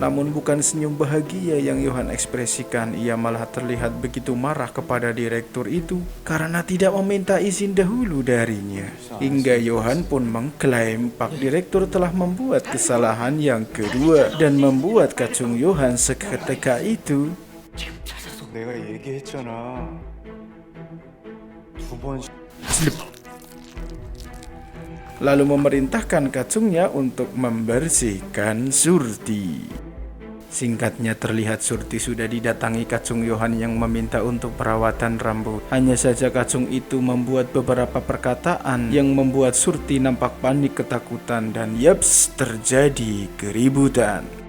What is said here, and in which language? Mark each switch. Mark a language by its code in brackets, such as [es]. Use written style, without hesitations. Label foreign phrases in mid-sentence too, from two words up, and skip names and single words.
[id] Namun bukan senyum bahagia yang Yohan ekspresikan, ia malah terlihat begitu marah kepada direktur itu karena tidak meminta izin dahulu darinya. Hingga Yohan pun mengklaim Pak Direktur telah membuat kesalahan yang kedua dan membuat kacung Yohan seketika itu. [ko] 내가 얘기했잖아. 두 번. [id] Lalu memerintahkan kacungnya untuk membersihkan Surti. Singkatnya, terlihat Surti sudah didatangi kacung Yohan yang meminta untuk perawatan rambut. Hanya saja kacung itu membuat beberapa perkataan yang membuat Surti nampak panik ketakutan dan yaps, terjadi keributan.